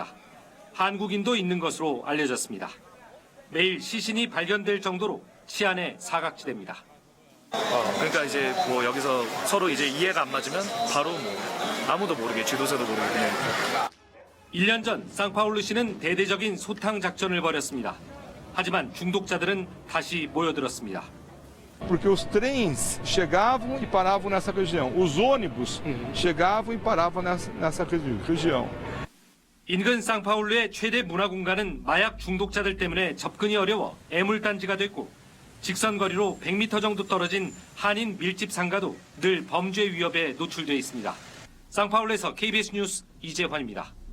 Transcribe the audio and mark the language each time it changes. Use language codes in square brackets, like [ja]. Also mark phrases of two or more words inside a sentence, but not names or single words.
[ko] 한국인도 있는 것으로 알려졌습니다. 매일 시신이 발견될 정도로 치안의 사각지대입니다. 그러니까 이제 뭐 여기서 서로 이제 이해가 안 맞으면 바로 뭐 아무도 모르게 지도자도 모르게 그냥. 1년 전 상파울루시는 대대적인 소탕 작전을 벌였습니다. 하지만 중독자들은 다시 모여들었습니다. [pt] Porque os trens chegavam e paravam nessa região. Os ônibus chegavam e paravam nessa região. [ko] 인근 상파울루의 최대 문화공간은 마약 중독자들 때문에 접근이 어려워 애물단지가 됐고 직선거리로 100m 정도 떨어진 한인 밀집 상가도 늘 범죄 위협에 노출돼 있습니다. 상파울루에서 KBS 뉴스 이재환입니다.